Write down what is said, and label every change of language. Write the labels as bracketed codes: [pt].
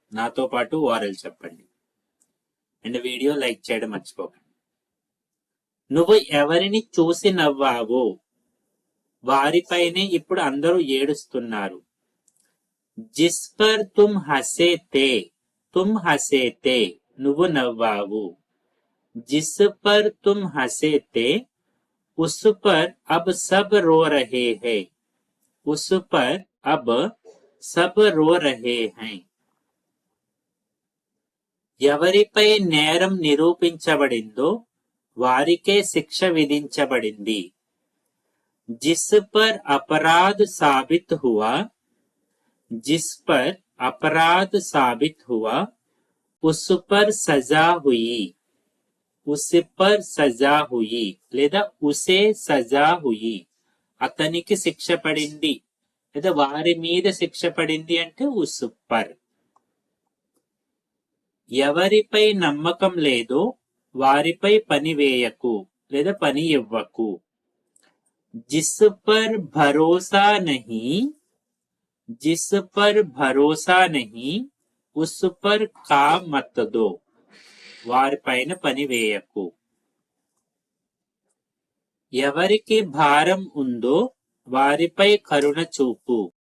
[te] నాతో పాటు వారలు చెప్పండి అండ్ వీడియో లైక్ చేయడం మర్చిపోకండి. నువ్వు ఎవరిని చూసి నవ్వావో వారిపైనే ఇప్పుడు అందరూ ఏడుస్తున్నారు. [hi] జిస్ పర్ తుమ్ హసే తే, तुम हंसे थे, [te] నువ్వు నవ్వావు. [hi] जिस पर तुम हंसे थे उस पर अब सब रो रहे हैं. उस पर अब सब रो रहे हैं. [te] ఎవరిపై నేరం నిరూపించబడిందో వారికే శిక్ష విధించబడింది. [hi] जिस पर अपराध साबित हुआ, जिस पर अपराध साबित हुआ उस पर सजा हुई. उस पर सजा हुई [te] లేదా [hi] ఉసే సజా హుయి. [te] అతనికి శిక్ష పడింది లేదా వారి మీద శిక్ష పడింది అంటే [hi] ఉస్ పర్. [te] ఎవరిపై నమ్మకం లేదో వారిపై పని వేయకు లేదా పని ఇవ్వకు. [hi] जिस पर भरोसा नहीं, जिस पर भरोसा नहीं उस पर काम मत दो. [te] వారిపైన పని వేయకు. ఎవరికి భారం ఉందో వారిపై కరుణ చూపు.